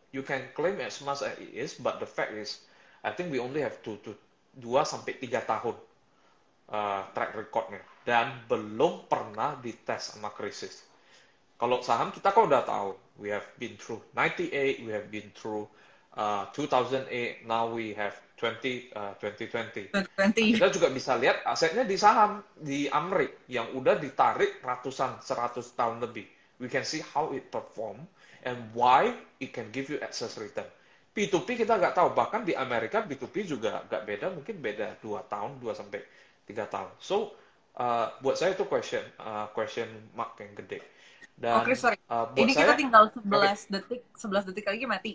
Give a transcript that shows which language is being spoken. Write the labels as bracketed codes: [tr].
[en] You can claim as much as it is, but the fact is, I think we only have 2-3 [id] tahun [en] track recordnya. [id] Dan belum pernah dites sama krisis. Kalau saham kita kok udah tahu, [en] we have been through 98, we have been through 2008, now we have 2020. [id] Kita juga bisa lihat asetnya di saham di Amrik yang udah ditarik 100 tahun lebih. [en] We can see how it perform and why it can give you excess return. [id] P2P kita nggak tahu, bahkan di Amerika P2P juga nggak beda, mungkin beda 2 tahun, 2-3 tahun. So buat saya itu question mark yang gede. Dan [en] Oke, sorry. [id] Ini kita tinggal 11 detik lagi mati.